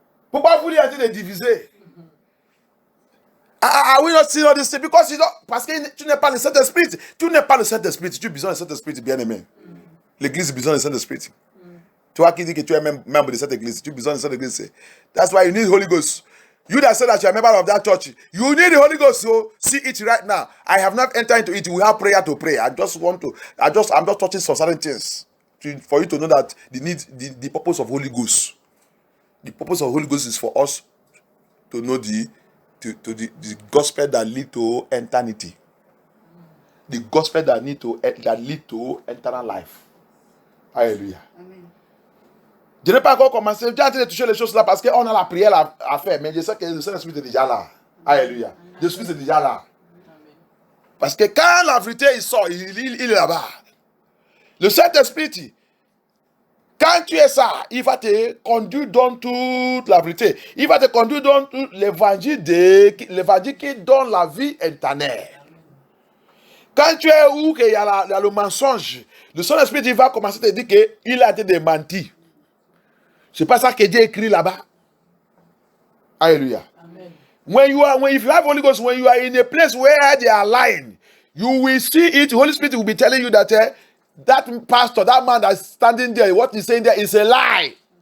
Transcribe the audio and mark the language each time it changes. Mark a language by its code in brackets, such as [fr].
[fr] Pourquoi vous lui avez divisé? [en] We not seeing all this thing because [fr] parce que tu n'es pas le Saint-Esprit. Tu n'es pas le Saint-Esprit. Tu as besoin du Saint-Esprit, bien-aimé. L'église a besoin du Saint-Esprit. Toi qui dis que tu es membre de cette église, tu as besoin de cette église. [en] That's why you need Holy Ghost. You that say that you are a member of that church, you need the Holy Ghost. So see it right now. I have not entered into it. We have prayer to pray. I'm just touching some certain things for you to know that the purpose of Holy Ghost. The purpose of Holy Ghost is for us to know the gospel that lead to eternity. The gospel that lead to eternal life. [fr] Alléluia. Amen. Je n'ai pas encore commencé. J'ai en train de toucher les choses là parce qu'on a la prière à faire. Mais je sais que le Saint-Esprit est déjà là. Alléluia. Le Saint-Esprit est déjà là. Parce que quand la vérité il sort, il est là-bas. Le Saint-Esprit, quand tu es ça, il va te conduire dans toute la vérité. Il va te conduire dans tout l'évangile qui donne la vie éternelle. Quand tu es où il y a le mensonge, le Saint-Esprit il va commencer à te dire qu'il a été démenti. C'est pas ça que Dieu écrit là-bas. Alléluia. Amen. [en] If you have Holy Ghost, when you are in a place where they are lying, you will see it. Holy Spirit will be telling you that that pastor, that man that's standing there, what he's saying there is a lie.